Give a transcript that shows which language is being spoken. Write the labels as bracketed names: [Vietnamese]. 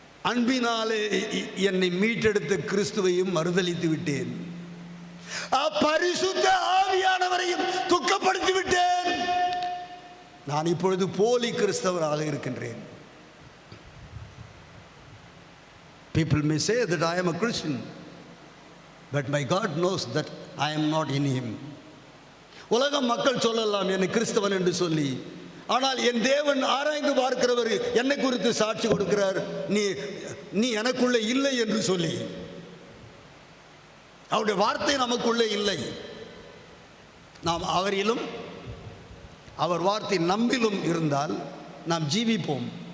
[Tamil] அன்பினாலே என்னை மீட்டெடுத்த கிறிஸ்துவையும் மறுதலித்து விட்டேன். பரிசுத்த ஆவியானவரையும் துக்கப்படுத்தி விட்டேன். நான் இப்பொழுது போலி கிறிஸ்தவராக இருக்கின்றேன். [English] People may say that I am a Christian, but my God knows that I am not in him. [Tamil] உலகம் மக்கள் சொல்லலாம் என்னை கிறிஸ்தவன் என்று சொல்லி, ஆனால் என் தேவன் ஆராய்ந்து பார்க்கிறவர் என்னை குறித்து சாட்சி கொடுக்கிறார், நீ எனக்குள்ளே இல்லை என்று சொல்லி. அவருடைய வார்த்தை நமக்குள்ளே இல்லை. நாம் அவரிலும் அவர் வார்த்தை நம்மிலும் இருந்தால் நாம் ஜீவிப்போம்.